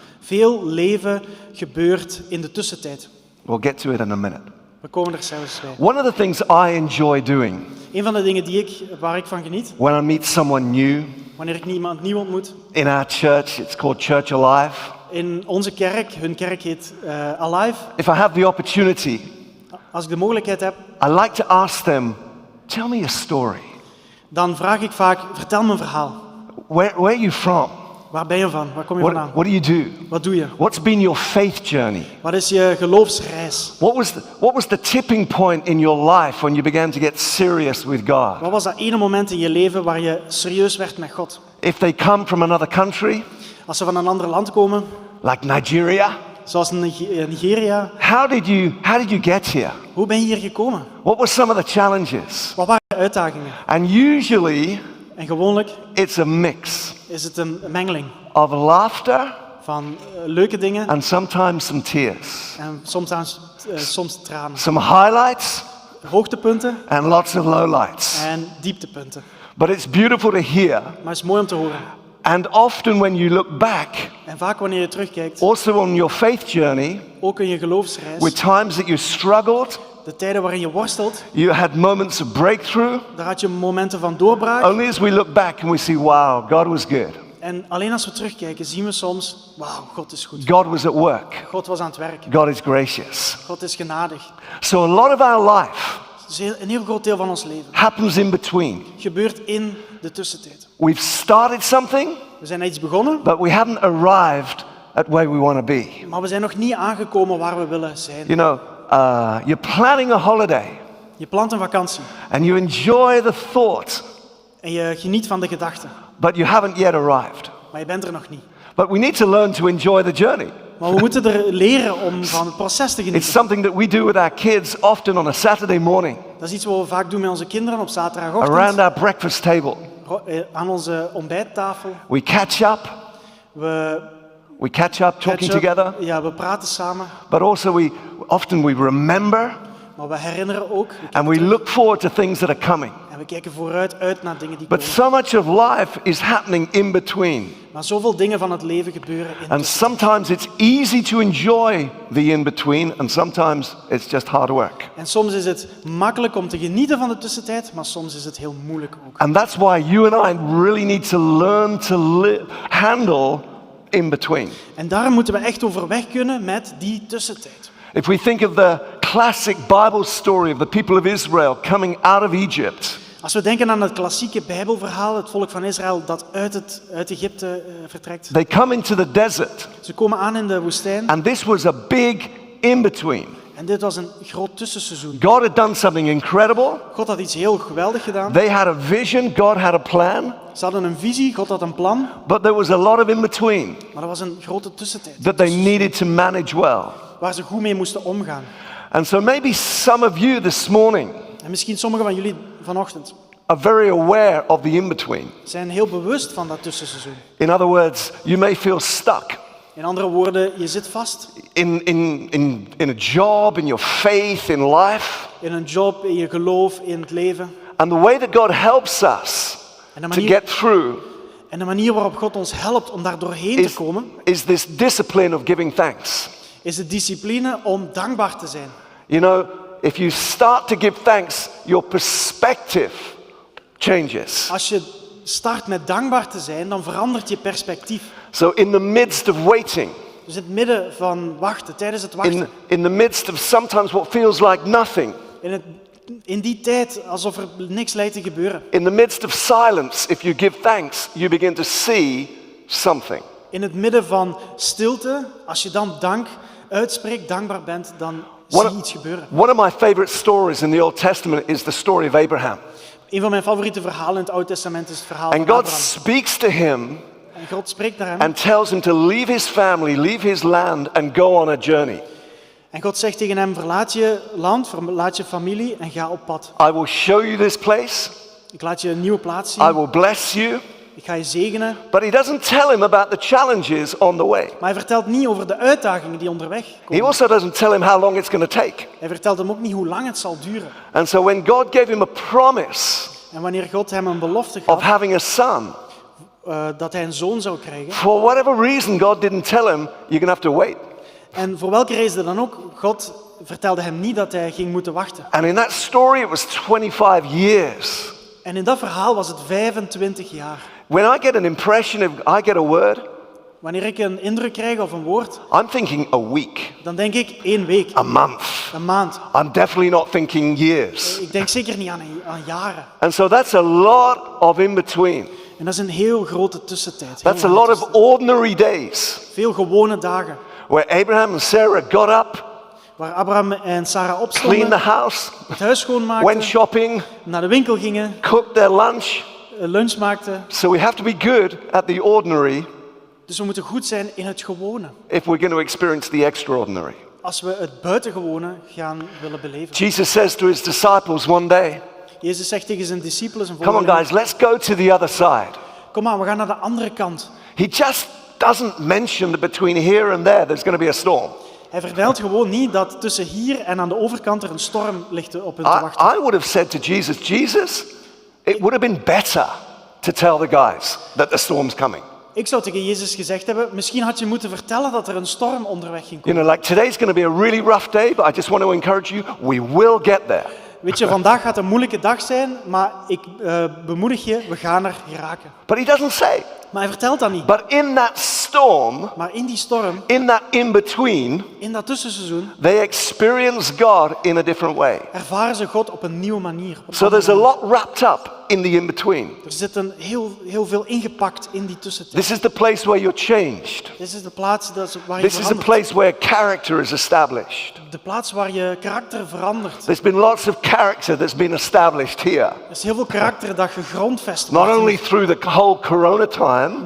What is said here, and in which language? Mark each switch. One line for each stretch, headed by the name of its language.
Dutch: Veel leven gebeurt in de tussentijd.
English: We'll get to it in a minute.
Dutch: We komen er zelfs bij.
English: One of the things I enjoy doing
Dutch: Een van de dingen waar ik van geniet,
English: when I meet someone new
Dutch: wanneer ik iemand nieuw ontmoet,
English: in our church, it's called Church Alive.
Dutch: in onze kerk, hun kerk heet Alive.
English: If I have the opportunity,
Dutch: Als ik de mogelijkheid heb,
English: I like to ask them, tell me a story.
Dutch: dan vraag ik vaak, vertel me een verhaal.
English: Where are you from?
Dutch: Waar ben je van? Waar kom je vandaan?
English: What do you do?
Dutch: Wat doe je?
English: What's been your faith journey?
Dutch: Wat is je geloofsreis?
English: What was the tipping point in your life when you began to get serious with God?
Dutch: Wat was dat ene moment in je leven waar je serieus werd met God?
English: If they come from another country,
Dutch: Als ze van een ander land komen,
English: like Nigeria,
Dutch: zoals Nigeria,
English: how did you get here?
Dutch: hoe ben je hier gekomen?
English: What were some of the challenges?
Dutch: Wat waren de uitdagingen?
English: And usually
Dutch: En gewoonlijk
English: it's a mix
Dutch: is het een mengeling
English: of laughter
Dutch: van leuke dingen
English: and sometimes some tears.
Dutch: en soms tranen.
English: Some highlights
Dutch: Hoogtepunten
English: and lots of lowlights.
Dutch: en dieptepunten.
English: But it's beautiful to hear.
Dutch: Maar het is mooi om te horen.
English: And often when you look back,
Dutch: En vaak wanneer je terugkijkt,
English: also on your faith journey,
Dutch: ook in je geloofsreis,
English: with times that you struggled,
Dutch: de tijden waarin je worstelt,
English: you had moments of breakthrough.
Dutch: daar had je momenten van doorbraak.
English: Only as we look back and we see, wow, God was good.
Dutch: En alleen als we terugkijken zien we soms, wauw, God is goed.
English: God was at work.
Dutch: God was aan het werk.
English: God is gracious.
Dutch: God is genadig.
English: So a lot of our life
Dutch: Dus een heel groot deel van ons leven
English: happens in between.
Dutch: gebeurt in de tussentijd.
English: We've started something,
Dutch: We zijn iets begonnen,
English: but we haven't arrived at where we want to be.
Dutch: maar we zijn nog niet aangekomen waar we willen zijn.
English: You know, you're planning a holiday
Dutch: Je plant een vakantie
English: and you enjoy the thought,
Dutch: en je geniet van de gedachten,
English: but you haven't yet arrived.
Dutch: maar je bent er nog niet.
English: But we need to learn to enjoy the journey.
Dutch: Maar we moeten er leren om van het proces te
English: It's
Dutch: genieten.
English: something that we do with our kids often on a Saturday morning
Dutch: Dat is iets wat we vaak doen met onze kinderen op
English: around
Dutch: zaterdagochtend.
English: our breakfast table.
Dutch: Aan onze ontbijttafel.
English: We catch up,
Dutch: We
English: talking together,
Dutch: Ja, we praten samen.
English: but also we remember
Dutch: Maar we herinneren ook.
English: and we look forward to things that are coming.
Dutch: En we kijken vooruit uit naar dingen die
English: But
Dutch: komen.
English: so much of life is happening in between.
Dutch: Maar zoveel dingen van het leven gebeuren in
English: And sometimes it's easy to enjoy the in-between and sometimes it's just hard work.
Dutch: En soms is het makkelijk om te genieten van de tussentijd, maar soms is het heel moeilijk ook.
English: And that's why you and I really need to learn to handle in between.
Dutch: En daarom moeten we echt overweg kunnen met die tussentijd.
English: If we think of the classic Bible story of the people of Israel coming out of Egypt,
Dutch: Als we denken aan het klassieke Bijbelverhaal, het volk van Israël dat uit Egypte vertrekt.
English: they come into the desert,
Dutch: Ze komen aan in de woestijn
English: and this was a big in-between.
Dutch: en dit was een groot tussenseizoen.
English: God had done something incredible.
Dutch: God had iets heel geweldig gedaan.
English: They had a vision, God had a plan,
Dutch: Ze hadden een visie, God had een plan,
English: but there was a lot of in-between
Dutch: maar er was een grote tussentijd
English: that they needed to manage well.
Dutch: waar ze goed mee moesten omgaan.
English: And so maybe some of you this morning
Dutch: En misschien sommigen van jullie vanochtend
English: are very aware of the in-between.
Dutch: zijn heel bewust van dat tussenseizoen.
English: In other words, you may feel stuck
Dutch: In andere woorden, je zit vast
English: in a job, in your faith, in life.
Dutch: in een job, in je geloof, in het leven.
English: And the way that God helps us
Dutch: En de manier,
English: get through
Dutch: en de manier waarop God ons helpt om daar doorheen te komen,
English: is this discipline of giving thanks.
Dutch: is de discipline om dankbaar te zijn.
English: You know, if you start to give thanks, your perspective changes.
Dutch: Als je start met dankbaar te zijn, dan verandert je perspectief.
English: So in the midst of waiting,
Dutch: Dus in het midden van wachten, tijdens het wachten,
English: in the midst of sometimes what feels like nothing,
Dutch: in die tijd alsof er niks lijkt te gebeuren.
English: in the midst of silence, if you give thanks, you begin to see something.
Dutch: In het midden van stilte, als je dan dank uitspreekt, dankbaar bent, dan zie je iets gebeuren.
English: One of my favorite stories in the Old Testament is the story of Abraham.
Dutch: Een van mijn favoriete verhalen in het Oude Testament is het verhaal
English: And
Dutch: van
English: God
Dutch: Abraham.
English: speaks to him
Dutch: En God spreekt naar hem.
English: and tells him to leave his family, leave his land and go on a journey.
Dutch: En God zegt tegen hem, verlaat je land, verlaat je familie en ga op pad.
English: I will show you this place.
Dutch: Ik laat je een nieuwe plaats
English: I
Dutch: zien.
English: will bless you.
Dutch: Ik ga je zegenen.
English: But he doesn't tell him about the challenges on the way.
Dutch: Maar hij vertelt niet over de uitdagingen die onderweg
English: He
Dutch: komen.
English: also doesn't tell him how long it's going to take.
Dutch: Hij vertelt hem ook niet hoe lang het zal duren.
English: And so when God gave him a promise
Dutch: En wanneer God hem een belofte
English: of
Dutch: gaf
English: having a son,
Dutch: dat hij een zoon zou krijgen.
English: for whatever reason God didn't tell him, you're going to have to wait.
Dutch: En voor welke reden dan ook, God vertelde hem niet dat hij ging moeten wachten.
English: And in that story it was 25 years.
Dutch: En in dat verhaal was het 25 jaar.
English: When I get an impression, if I get a word,
Dutch: Wanneer ik een indruk krijg of een woord,
English: I'm thinking a week,
Dutch: dan denk ik 1 week,
English: a month.
Dutch: een maand.
English: I'm definitely not thinking years.
Dutch: Ik denk zeker niet aan jaren.
English: And so that's a lot of in between.
Dutch: En dat is een heel grote tussentijd.
English: That's a
Dutch: Heel
English: lot
Dutch: lange
English: of ordinary days
Dutch: tussentijd. Veel gewone dagen.
English: where Abraham and Sarah got up,
Dutch: Waar Abraham en Sarah
English: cleaned
Dutch: opstonden,
English: the house,
Dutch: het huis
English: went
Dutch: schoonmaakten,
English: shopping,
Dutch: naar de winkel gingen,
English: cooked their lunch.
Dutch: lunch maakten.
English: So we have to be good at the ordinary
Dutch: Dus we moeten goed zijn in het gewone.
English: if we're going to experience the extraordinary.
Dutch: Als we het buitengewone gaan willen beleven.
English: Jesus says to his disciples one day,
Dutch: Jezus zegt tegen zijn discipelen, zijn
English: come on
Dutch: volgelingen,
English: guys, let's go to the other side.
Dutch: kom aan, we gaan naar de andere kant.
English: He just doesn't mention that between here and there there's going to be a storm.
Dutch: Hij vertelt gewoon niet dat tussen hier en aan de overkant er een storm ligt op hun te wachten.
English: I would have said to Jesus, it would have been better to tell the guys that the storm's coming.
Dutch: Ik zou tegen Jezus gezegd hebben, misschien had je moeten vertellen dat er een storm onderweg ging
English: You
Dutch: komen.
English: know, like today's going to be a really rough day, but I just want to encourage you, we will get there.
Dutch: Weet je, vandaag gaat een moeilijke dag zijn, maar ik bemoedig je, we gaan er geraken.
English: But he doesn't say.
Dutch: Maar hij vertelt dat niet.
English: But in that storm,
Dutch: Maar in die storm,
English: in that in-between,
Dutch: in dat tussenseizoen,
English: they experience God in a different way.
Dutch: ervaren ze God op een nieuwe manier. Op een
English: So
Dutch: andere
English: there's a
Dutch: manier.
English: lot wrapped up in the in-between.
Dutch: Er zit heel veel ingepakt in die tussentijd.
English: This is the place where you're changed.
Dutch: Dit is de plaats waar je
English: This is the
Dutch: verandert.
English: place where character is established.
Dutch: De plaats waar je karakter verandert.
English: There's been lots of character that's been established here.
Dutch: Er is heel veel karakter dat gegrondvest
English: Not
Dutch: wordt.
English: only through the whole corona time,